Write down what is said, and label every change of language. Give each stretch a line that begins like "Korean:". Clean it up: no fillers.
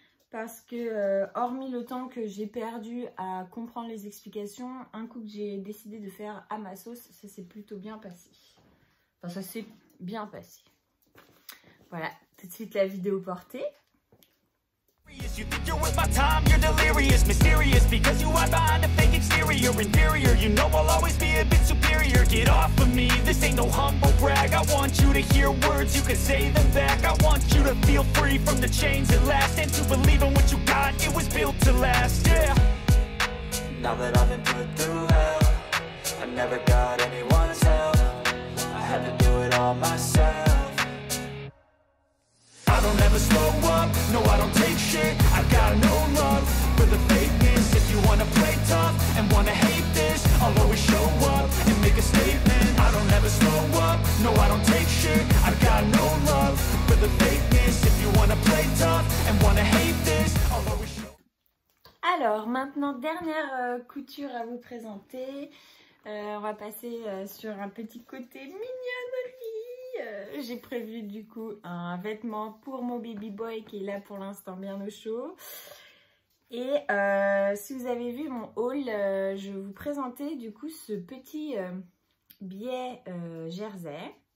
French: Parce que, hormis le temps que j'ai perdu à comprendre les explications, un coup que j'ai décidé de faire à ma sauce, ça s'est plutôt bien passé. Enfin, ça s'est bien passé. Voilà, tout de suite la vidéo portée.
English: You think you're worth my time, you're delirious, mysterious, because you hide behind a fake exterior, inferior, you know I'll always be a bit superior, get off of me, this ain't no humble brag, I want you to hear words, you can say them back, I want you to feel free from the chains that last, and to believe in what you got, it was built to last, yeah. Now that I've been put through hell, I never got anyone's help, I had to do it all myself. I don't ever slow up, no I don't take shit, I got no love for the fakeness. If you wanna play tough and wanna hate this, I'll always show up and make a statement. I don't ever slow up, no I don't take shit, I got no love for the fakeness. If you wanna play tough and wanna hate this, I'll always show up.
French: Alors maintenant, dernière couture à vous présenter. On va passer sur un petit côté mignonnerie. J'ai prévu du coup un vêtement pour mon baby boy qui est là pour l'instant bien au chaud. Et si vous avez vu mon haul, je vais vous présenter du coup ce petit biais jersey.